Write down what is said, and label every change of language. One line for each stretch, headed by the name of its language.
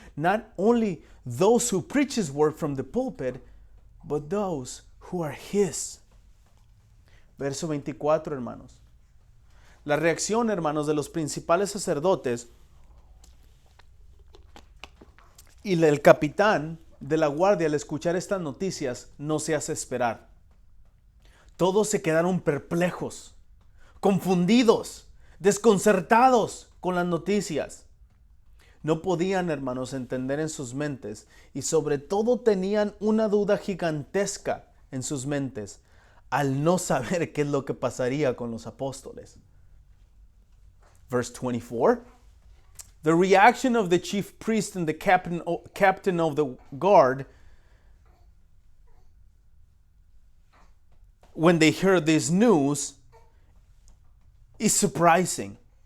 English: Not only those who preach His word from the pulpit, but those who are His.
Spanish: Verso 24, hermanos. La reacción, hermanos, de los principales sacerdotes y el capitán de la guardia al escuchar estas noticias no se hace esperar. Todos se quedaron perplejos, confundidos, desconcertados con las noticias. No podían, hermanos, entender en sus mentes y sobre todo tenían una duda gigantesca en sus mentes al no saber qué es lo que pasaría con los apóstoles.
English: Verse 24, the reaction of the chief priest and the captain of the guard when they heard this news is surprising.